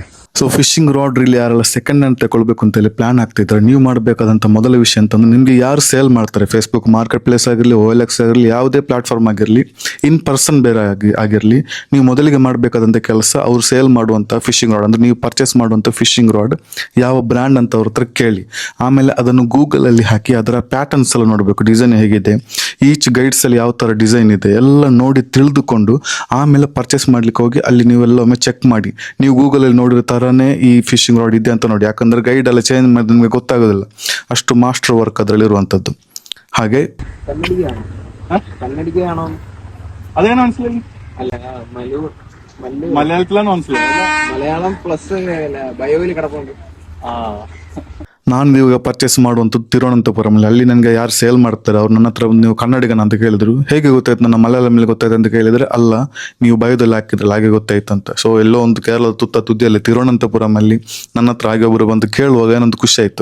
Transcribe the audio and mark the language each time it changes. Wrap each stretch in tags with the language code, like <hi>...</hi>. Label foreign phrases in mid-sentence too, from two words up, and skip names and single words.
<kn>ಸೊ</kn> <en>fishing rod reel</en> <kn>ಯಾರೆಲ್ಲ</kn> <en>second hand</en> <kn>ತಗೊಳ್ಬೇಕು ಅಂತ ಹೇಳಿ ಪ್ಲಾನ್ ಆಗ್ತಿದ್ದಾರೆ, ನೀವು ಮಾಡಬೇಕಾದಂತ ಮೊದಲ ವಿಷಯ ಅಂತಂದ್ರೆ ನಿಮ್ಗೆ ಯಾರು ಸೇಲ್ ಮಾಡ್ತಾರೆ, ಫೇಸ್ಬುಕ್ ಮಾರ್ಕೆಟ್ ಪ್ಲೇಸ್ ಆಗಿರಲಿ, OLX ಆಗಿರಲಿ, ಯಾವುದೇ ಪ್ಲಾಟ್ಫಾರ್ಮ್ ಆಗಿರಲಿ,</kn> <en>in person</en> <kn>ಬೇರೆ ಆಗಿರಲಿ, ನೀವು ಮೊದಲಿಗೆ ಮಾಡಬೇಕಾದಂತ ಕೆಲಸ ಅವ್ರು ಸೇಲ್ ಮಾಡುವಂತ</kn> <en>fishing rod</en> <kn>ಅಂದ್ರೆ ನೀವು ಪರ್ಚೇಸ್ ಮಾಡುವಂತ</kn> <en>fishing rod</en> <kn>ಯಾವ ಬ್ರ್ಯಾಂಡ್ ಅಂತ ಅವ್ರ ಹತ್ರ ಕೇಳಿ, ಆಮೇಲೆ ಅದನ್ನು ಗೂಗಲ್ ಅಲ್ಲಿ ಹಾಕಿ ಅದರ ಪ್ಯಾಟರ್ನ್ಸ್ ಎಲ್ಲ ನೋಡಬೇಕು, ಡಿಸೈನ್ ಹೇಗಿದೆ,</kn> <en>each guides</en> <kn>ಅಲ್ಲಿ ಯಾವ ತರ ಡಿಸೈನ್ ಇದೆ ಎಲ್ಲ ನೋಡಿ ತಿಳಿದುಕೊಂಡು ಆಮೇಲೆ ಪರ್ಚೇಸ್ ಮಾಡ್ಲಿಕ್ಕೆ ಹೋಗಿ ಅಲ್ಲಿ ನೀವೆಲ್ಲ ಒಮ್ಮೆ ಚೆಕ್ ಮಾಡಿ. ನೀವು ಗೂಗಲ್ ಅಲ್ಲಿ ನೋಡಿರೋ ತರಾನೇ ಈ</kn> <en>fishing rod</en> <kn>ಇದೆ ಅಂತ ನೋಡಿ, ಯಾಕಂದ್ರೆ ಗೈಡ್ ಎಲ್ಲ ಚೇಂಜ್ ಮಾಡಿದ್ರೆ ನಿಮಗೆ ಗೊತ್ತಾಗೋದಿಲ್ಲ, ಅಷ್ಟು</kn> <en>master work</en> <kn>ಅದರಲ್ಲಿ ಇರುವಂತದ್ದು. ಹಾಗೆ</kn> <ml>കന്നഡികയാണോ?</ml> <kn>ಅದೇನೋ ಅನ್ಸಲಿ.</kn> <ml>അല്ല മലയാളത്തിലാണോ അൻസലി? മലയാളം പ്ലസ് ബയോയിൽ കിടപ്പുണ്ട്.</ml> <kn>ನಾನು ಇವಾಗ ಪರ್ಚೇಸ್ ಮಾಡುವಂಥದ್ದು ತಿರುವನಂತಪುರಂ ಅಲ್ಲಿ ನನಗೆ ಯಾರು ಸೇಲ್ ಮಾಡ್ತಾರೆ ಅವ್ರು ನನ್ನ ಹತ್ರ ನೀವು ಕನ್ನಡಿಗನ ಅಂತ ಕೇಳಿದ್ರು. ಹೇಗೆ ಗೊತ್ತಾಯ್ತು ನನ್ನ ಮಲಯಾಳಂ ಮೇಲೆ ಗೊತ್ತಾಯ್ತು ಅಂತ ಕೇಳಿದ್ರೆ, ಅಲ್ಲ ನೀವು ಬಯೋದಲ್ಲಿ ಹಾಕಿದ್ರಲ್ಲ ಹಾಗೆ ಗೊತ್ತಾಯ್ತು ಅಂತ. ಸೊ ಎಲ್ಲೋ ಒಂದು ಕೇರಳದ ತುದಿಯಲ್ಲಿ ತಿರುವನಂತಪುರಂ ಅಲ್ಲಿ ನನ್ನ ಹತ್ರ ಹಾಗೆ ಒಬ್ಬರು ಬಂದು ಕೇಳುವಾಗ ಏನೊಂದು ಖುಷಿ ಆಯ್ತು.</kn>